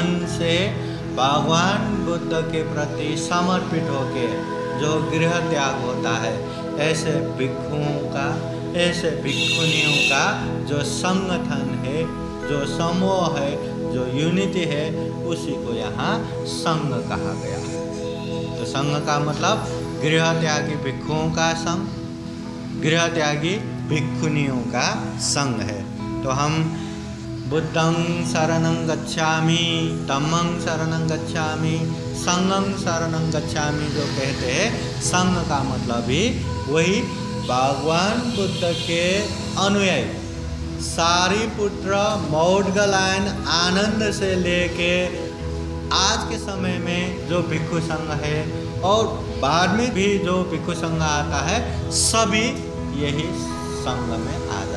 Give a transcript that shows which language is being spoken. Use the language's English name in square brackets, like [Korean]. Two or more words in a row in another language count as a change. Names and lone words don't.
[Hindi] से भगवान बुद्ध के प्रति समर्पित होके जो गृह त्याग होता है, ऐसे भिक्षुओं का, ऐसे भिक्षुनियों का जो संगठन है, जो समूह है, जो यूनिटी है, उसी को यहाँ संघ कहा गया। तो संघ का मतलब गृह त्यागी भिक्षुओं का संघ, गृह त्यागी भिक्षुनियों का संघ है। तो हम [Pali] बुद्धं शरणं गच्छामि, धम्मं शरणं गच्छामि, संघं शरणं गच्छामि [Hindi] जो कहते हैं, संघ का मतलब भी वही भगवान बुद्ध के अनुयायी सारिपुत्र, मौद्गलायन, आनंद से लेके आज के समय में जो भिक्षु संघ है और बाद में भी जो भिक्षु संघ आता है, सभी यही संघ में आ जाता है।